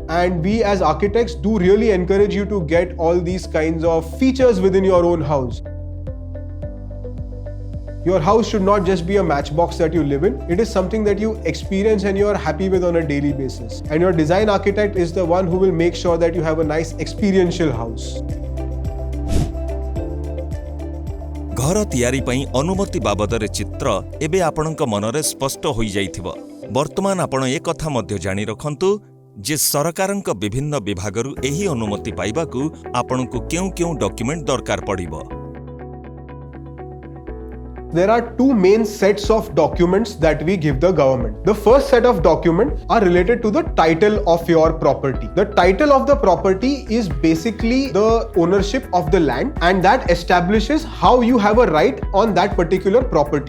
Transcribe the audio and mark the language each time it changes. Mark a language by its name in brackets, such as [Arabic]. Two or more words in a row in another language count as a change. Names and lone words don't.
[English] And we as architects do really encourage you to get all these kinds of features within your own house. Your house should not just be a matchbox that you live in. It is something that you experience and you are happy with on a daily basis. And your design architect is the one who will make sure that you have a nice experiential house. [Odia] ଘର ତିଆରି ପାଇଁ ଅନୁମତି ବାବଦରେ ଚିତ୍ର ଏବେ ଆପଣଙ୍କ ମନରେ ସ୍ପଷ୍ଟ ହୋଇ ଯାଇଥିବ। ବର୍ତ୍ତମାନ ଆପଣ ଏ କଥା ମଧ୍ୟ ଜାଣି ରଖନ୍ତୁ ଯେ ସରକାରଙ୍କ ବିଭିନ୍ନ ବିଭାଗରୁ ଏହି ଅନୁମତି ପାଇବାକୁ ଆପଣଙ୍କୁ କେଉଁ ଡକ୍ୟୁମେଣ୍ଟ ଦରକାର ପଡ଼ିବ। [English] There are two main sets of documents that we give the government. The first set of documents are related to the title of your property. The title of the property is basically the ownership of the land, and that establishes how you have a right on that particular property.